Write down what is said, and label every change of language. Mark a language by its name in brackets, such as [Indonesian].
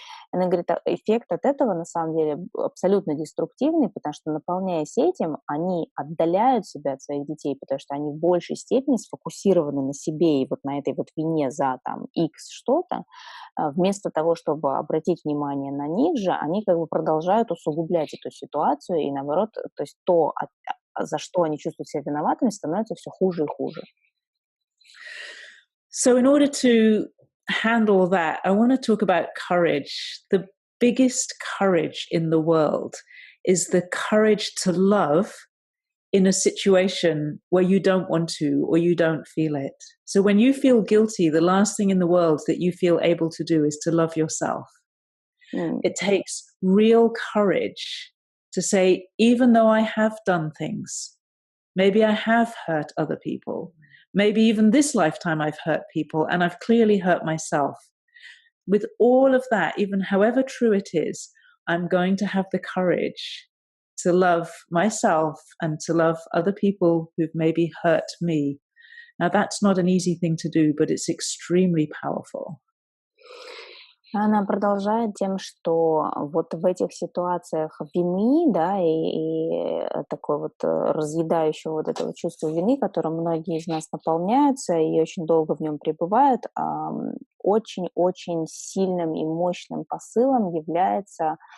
[Russian] Она говорит, эффект от этого на самом деле абсолютно деструктивный, потому что, наполняясь этим, они отдаляют себя от своих детей, потому что они в большей степени сфокусированы на себе и вот на этой вот вине за там X что-то, вместо того, чтобы обратить внимание на них же, они как бы продолжают усугублять эту ситуацию, и наоборот, то есть то, за что они чувствуют себя виноватыми, становится все хуже и хуже. [English] So in order to handle that, I want to talk about courage. The biggest courage in the world is the courage to love in a situation where you don't want to or you don't feel it. So when you feel guilty, the last thing in the world that you feel able to do is to love yourself. It takes real courage to say, even though I have done things, maybe I have hurt other people, maybe even this lifetime I've hurt people and I've clearly hurt myself. With all of that, even however true it is, I'm going to have the courage to love myself and to love other people who've maybe hurt me. Now, that's not an easy thing to do, but it's extremely powerful. [Russian] Она продолжает тем, что вот в этих ситуациях вины, да, и такой вот разъедающего вот этого чувства вины, которым многие из нас наполняются и очень долго в нем пребывают, очень-очень сильным и мощным посылом является